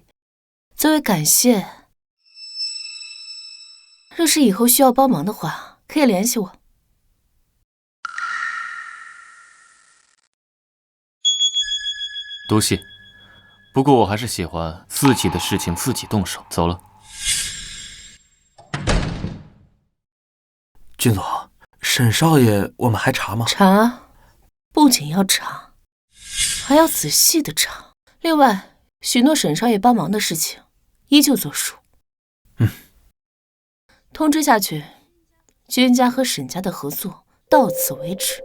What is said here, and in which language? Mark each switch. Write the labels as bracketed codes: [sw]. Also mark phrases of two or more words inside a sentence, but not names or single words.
[zh] 作为感謝，若是以后需要帮忙的话，可以联系我。多謝，不過我還是喜歡自己的事情自己動手。走了。君總，沈少爺，我們還查嗎？查，不僅要查，還要仔細的查。另外，許諾沈少爺幫忙的事情，依舊作數。通知下去，君家和沈家的合作到此為止。